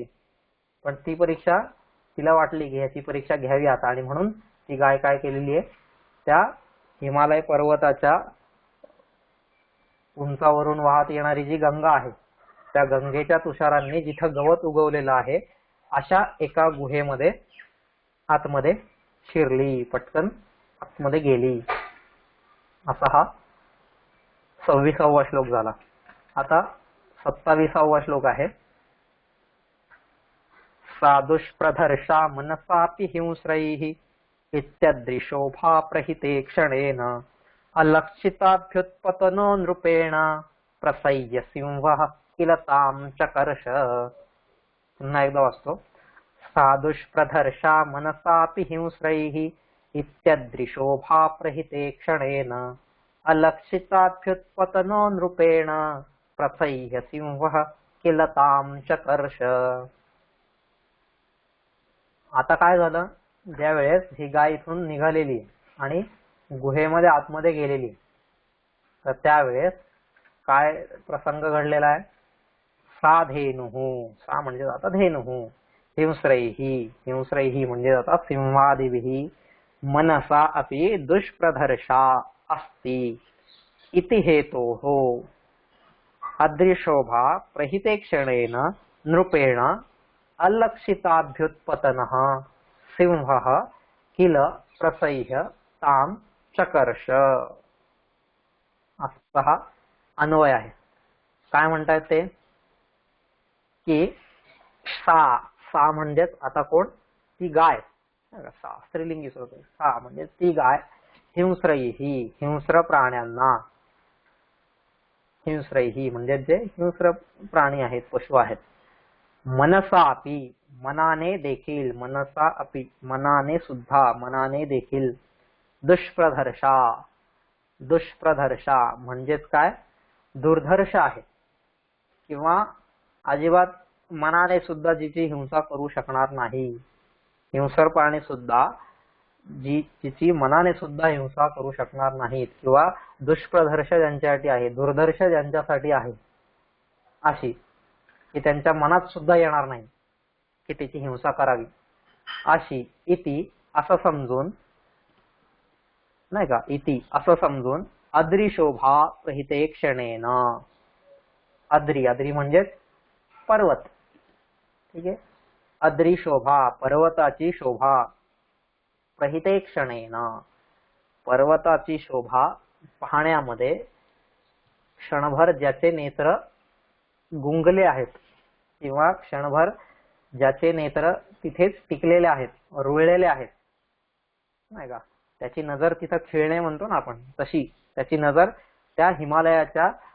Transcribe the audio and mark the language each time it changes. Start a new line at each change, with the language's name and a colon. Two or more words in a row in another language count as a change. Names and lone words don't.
Marathi: पण ती परीक्षा तिला वाटली की ह्याची परीक्षा घ्यावी आता, आणि म्हणून ती गाय काय केलेली आहे, त्या हिमालय पर्वताच्या उंचावरून वाहत येणारी जी गंगा आहे, त्या गंगेच्या तुषारांनी जिथं गवत उगवलेलं आहे अशा एका गुहेमध्ये आतमध्ये शिरली, पटकन आतमध्ये गेली. असा हा 26वा श्लोक झाला. आता 27वा श्लोक आहे.
Sanskrit: साधुष्प्रधर्षा मनसापि हिंस्रैः इत्यदृशोभा प्रहिते क्षणेन अलक्षिताभ्युत्पतनो नृपेण प्रसह्य सिंहः किल तां चकर्ष.
Marathi: पुन्हा एकदा वाचतो.
Sanskrit: साधुष्प्रधर्षा मनसापि हिंस्रैः इत्यदृशोभा प्रहिते क्षणेन अलक्षिताभ्युत्पतनो नृपेण प्रसह्य सिंहः किलताम चकर्ष.
Marathi: आता काय झालं, ज्या वेळेस ही गाय इथून निघालेली आणि गुहेमध्ये आतमध्ये गेलेली, तर त्यावेळेस काय प्रसंग घडलेला आहे.
Sanskrit: सा धेनुः, सा
Marathi: म्हणजे आता
Sanskrit: धेनुः, हिंस्रैहि
Marathi: म्हणजे आता
Sanskrit: सिंहादिभिः मनसा अपि दुष्प्रदर्शा अस्ति इति हेतोः अदृशोभा प्रहिते क्षणेन नृपेण अलक्षिताभ्युत्पतनः सिंहः किल प्रसह्य ताम चकर्ष.
Marathi: असा अन्वय आहे. काय म्हणतायत ते की सा म्हणजेच आता कोण, ती गाय, सा स्त्रीलिंगी स्वरूप आहे. सा म्हणजे ती गाय हिंस्रैहि हिंस्र प्राण्यांना, हिंस्रैहि म्हणजे जे हिंस्र प्राणी आहेत, पशु आहेत.
Sanskrit: मनसा अपि
Marathi: मनाने देखील,
Sanskrit: मनसा अपि
Marathi: मनाने सुद्धा, मनाने देखील. दुष्प्रदर्शा, दुष्प्रदर्शा म्हणजेच काय, दुर्धर्ष आहे किंवा अजिबात मनाने सुद्धा जिची हिंसा करू शकणार नाही. हिंसर प्राणी सुद्धा जिची मनाने सुद्धा हिंसा करू शकणार नाहीत किंवा दुष्प्रदर्श ज्यांच्यासाठी आहे, दुर्धर्ष ज्यांच्यासाठी आहे, अशी की त्यांच्या मनात सुद्धा येणार नाही की त्याची हिंसा करावी, अशी इति असं समजून, नाही का, इति असं समजून
Sanskrit: अद्रिशोभा प्रहिते क्षणेन.
Marathi: अद्री, अद्री म्हणजे पर्वत, ठीक आहे. अद्रिशोभा पर्वताची शोभा,
Sanskrit: प्रहिते क्षणेन
Marathi: पर्वताची शोभा पाहण्यामध्ये क्षणभर ज्याचे नेत्र गुंगले आहेत किंवा क्षणभर ज्याचे नेत्र तिथेच टिकलेले आहेत, रुळलेले आहेत, नाही का, त्याची नजर तिथं खिळणे म्हणतो ना आपण, तशी त्याची नजर त्या हिमालयाच्या